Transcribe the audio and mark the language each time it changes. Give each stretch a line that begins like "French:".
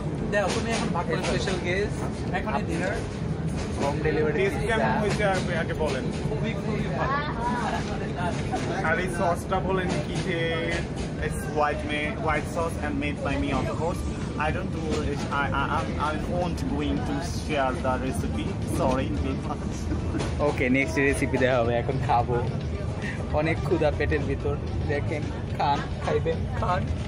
Bangla: special guest এখনই dinner home delivery test কেমন হয়েছে আগে বলেন আর এই সসটা বলেন কি যে
English: it's white sauce and made by me of course I don't do it I won't going to share the recipe sorry
Bangla: okay next recipe দেওয়া হবে এখন খাবো অনেক ক্ষুধা পেটের ভিতর দেখেন খান খাইবেন খান